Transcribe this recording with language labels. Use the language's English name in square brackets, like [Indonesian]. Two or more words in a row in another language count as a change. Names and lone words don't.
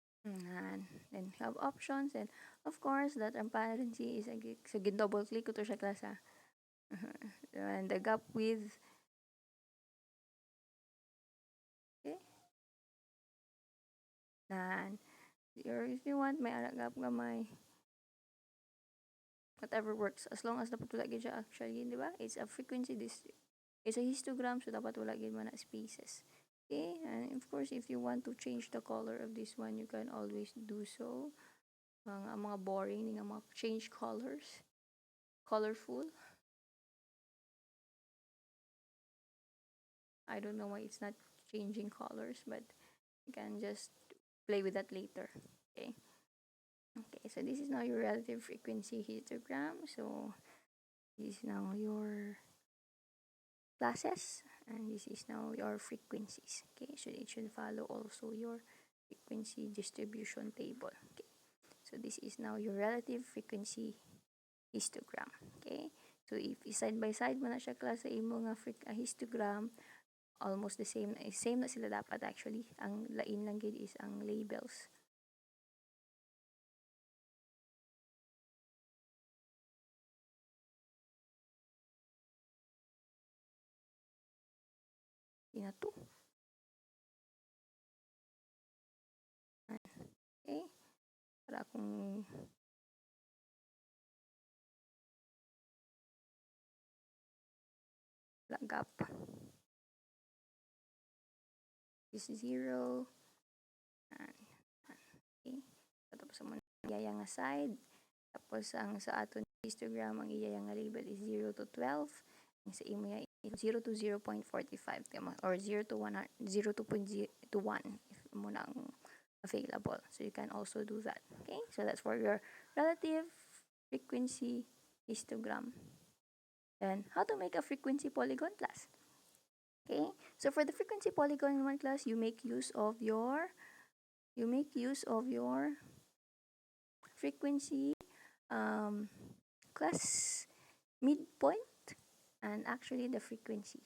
[English] And then have options, and of course the transparency is so double click [Hiligaynon] ko to siya [English] class ha. And the gap width, okay, and if you want [Hiligaynon] may ara gap gamay, [English] whatever works as long as [Hiligaynon] dapat wala gid siya [English] actually, di ba? It's a frequency this, it's a histogram, so [Hiligaynon] dapat wala gid man na [English] spaces. Okay, and of course if you want to change the color of this one, you can always do so. [Hiligaynon] Mga boring nga mga [English] change colors, [Hiligaynon] colorful. [English] I don't know why it's not changing colors, but you can just play with that later. Okay. Okay, so this is now your relative frequency histogram. So this is now your classes, and this is now your frequencies. Okay, so it should follow also your frequency distribution table. Okay, so this is now your relative frequency histogram. [Hiligaynon] Okay, so if [English] side by side [Hiligaynon] mo na siya class sa imo nga histogram, [English] almost the same, [Hiligaynon] same na sila dapat actually. Ang lain lang gid is ang labels. Ina to. Okay, para kung gap. [English] This is 0. [Hiligaynon] Okay, tapos mo iyaya nga side. Tapos ang sa aton histogram, ang iyaya nga label is 0 to 12. Ang sa imo ya 0 to 0.45 or 0 to 1, 0 to 1 if mo na ang available. [English] So you can also do that. Okay, so that's for your relative frequency histogram. Then how to make a frequency polygon class. Okay, so for the frequency polygon in one class, you make use of your frequency class midpoint and actually the frequency.